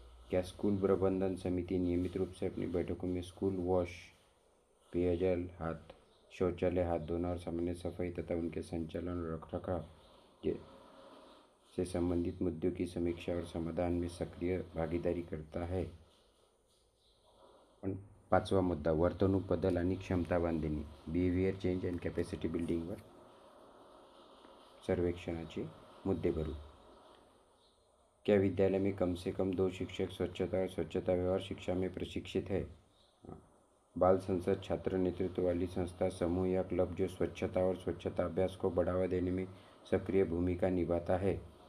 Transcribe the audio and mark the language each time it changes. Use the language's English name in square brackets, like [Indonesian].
[Hindi] क्या स्कूल प्रबंधन समिति नियमित रूप से अपनी बैठकों में स्कूल वॉश, पेयजल, शौचालय, हाथ धोना और सामान्य सफाई तथा उनके संचालन और रखरखाव से संबंधित मुद्दों की समीक्षा और समाधान में सक्रिय भागीदारी करता है? [Marathi] पण पाचवा मुद्दा, वर्तणूक बदल आणि क्षमता बांधणी, बिहेवियर चेंज अँड कॅपॅसिटी बिल्डिंगवर सर्वेक्षणाचे मुद्दे भरू. [Hindi] क्या विद्यालय में कम से कम 2 शिक्षक स्वच्छता और स्वच्छता व्यवहार शिक्षा में प्रशिक्षित है? बाल संसद छात्र नेतृत्व वाली संस्था, समूह या क्लब जो स्वच्छता और स्वच्छता अभ्यास को बढ़ावा देने में सक्रिय भूमिका निभाता है?